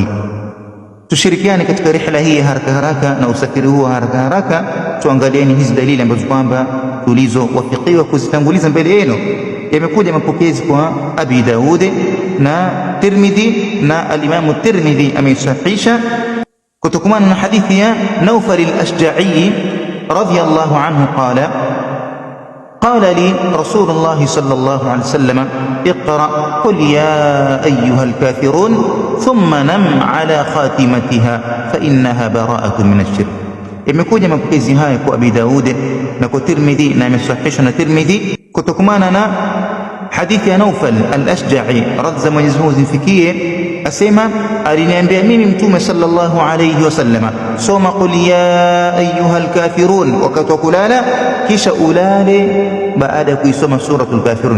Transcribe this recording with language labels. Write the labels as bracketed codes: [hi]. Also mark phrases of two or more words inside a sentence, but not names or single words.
[sw] Tushirikiane katika rihla hii haraka haraka na usafiri huo haraka haraka, tuangalieni hizi dalili ambazo kwamba tulizowafikiwa kuzitanguliza mbele yenu. Yamekuja mapokezi kwa Abi Daud na Tirmidhi, na al-Imam Tirmidhi ameisahihisha kutokana na hadithi ya Nawfal al-Ashja'i [ar] رضي الله عنه قال قال لي رسول الله صلى الله عليه وسلم اقرأ قل يا أيها الكافرون ثم نم على خاتمتها فإنها براءة من الشرك. [sw] Imekuja mapokezi haya kwa Abi Daud na kwa Tirmidhi na imesahihishwa na Tirmidhi kutokana na hadithi ya Nawfal al-Ashja'i radza Mwenyezi Mungu zimfikie, asema aliniambia mimi Mtume [ar] صلى الله عليه وسلم, [sw] soma [ar] قل يا أيها الكافرون [sw] wakati wa kulala, kisha ulale baada ya kuisoma suratul Kafirun.